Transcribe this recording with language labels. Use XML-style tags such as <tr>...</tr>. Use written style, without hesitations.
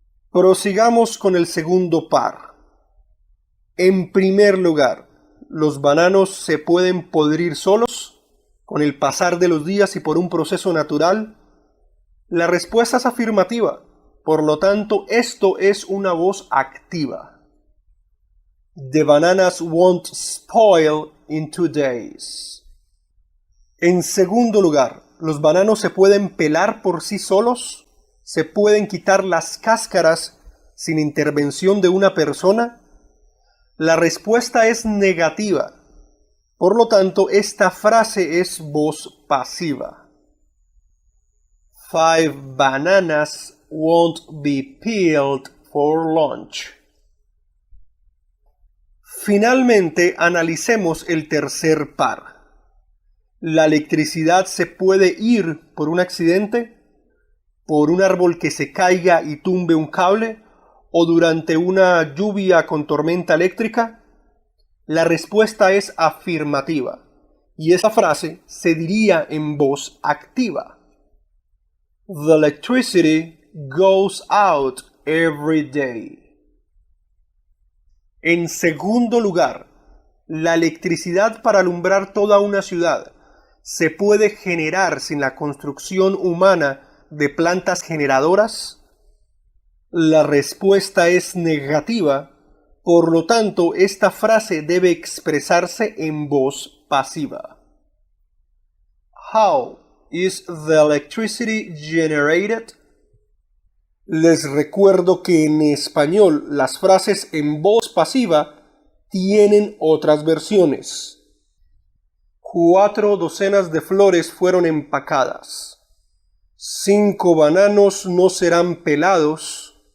<es>Prosigamos con el segundo par. En primer lugar, ¿los bananos se pueden podrir solos con el pasar de los días y por un proceso natural? La respuesta es afirmativa. Por lo tanto, esto es una voz activa.</es> <en>The bananas won't spoil in 2 days.</en> <es>En segundo lugar, ¿los bananos se pueden pelar por sí solos? ¿Se pueden quitar las cáscaras sin intervención de una persona? La respuesta es negativa. Por lo tanto, esta frase es voz pasiva.</es> <en>5 bananas won't be peeled for lunch.</en> <es>Finalmente, analicemos el tercer par. ¿La electricidad se puede ir por un accidente? ¿Por un árbol que se caiga y tumbe un cable? ¿O durante una lluvia con tormenta eléctrica? La respuesta es afirmativa. Y esa frase se diría en voz activa.</es> <en>The electricity goes out every day.</en> <es>En segundo lugar, ¿la electricidad para alumbrar toda una ciudad se puede generar sin la construcción humana de plantas generadoras? La respuesta es negativa, por lo tanto, esta frase debe expresarse en voz pasiva.</es> <en>How is the electricity generated?</en> <es>Les recuerdo que en español las frases en voz pasiva tienen otras versiones. 4 docenas de flores fueron empacadas. 5 bananos no serán pelados.</es>